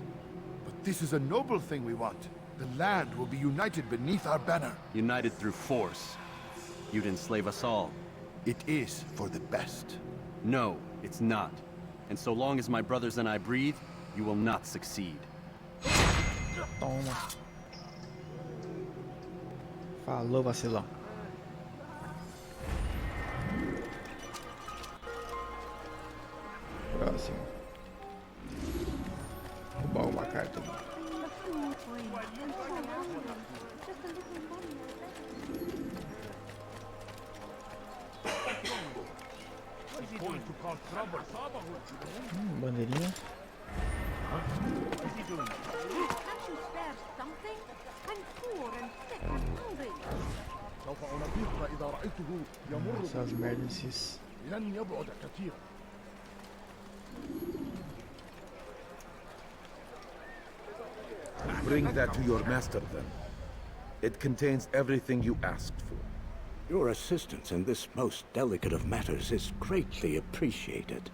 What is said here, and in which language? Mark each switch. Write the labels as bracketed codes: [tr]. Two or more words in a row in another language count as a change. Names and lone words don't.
[en] But this is a noble thing we want. The land will be united beneath our banner. United through force. You'd enslave us all. It is for the best. No, it's not. And so long as my brothers and I breathe, you will not succeed. [pt] Toma. Falou, vacilão. Próximo. Roubar uma carta aqui. [en] Going to cause trouble. [pt] Bandeirinha. [en] What's he doing? Can't you spare something? I'm poor and sick and hungry. [ar] سوف أنبهك إذا رأيته يمر [pt] Essas merdas, esses. [ar] لن يبعد كثيرا. [en] Bring that to your master, then. It contains everything you asked for. Your assistance in this most delicate of matters is greatly appreciated.